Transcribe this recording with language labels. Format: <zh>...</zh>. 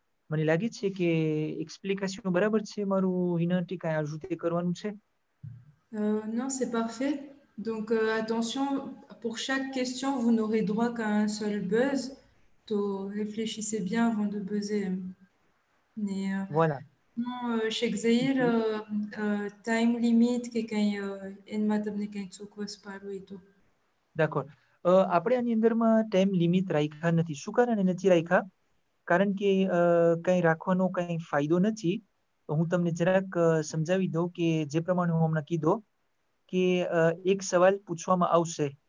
<gu>મને લાગે છે કે એક્સપ્લિકેશન બરાબર છે મારું હિનાન્ટી, કાંઈ આજુતે કરવાનું છે?</gu> <fr>Non, c'est parfait. Donc attention, pour chaque question, vous n'aurez droit qu'à un seul buzz. Donc réfléchissez bien avant de buzzer. Mais Voilà.</fr> <gu>non, Sheikh Zahir, time limit કે કંઈ એનમાં તમને કંઈ ચોક્કસ પાડવું હોય તો.</gu> <fr>d'accord.</fr> <gu>આપણે આની અંદરમાં ટાઈમ લિમિટ રાખ્યા નથી. શું કારણે નથી રાખ્યા? કારણ કે કંઈ રાખવાનો કંઈ ફાયદો નથી. હું તમને જરાક સમજાવી દઉં કે જે પ્રમાણે હું હમણાં કીધો કે એક સવાલ પૂછવામાં આવશે.</gu>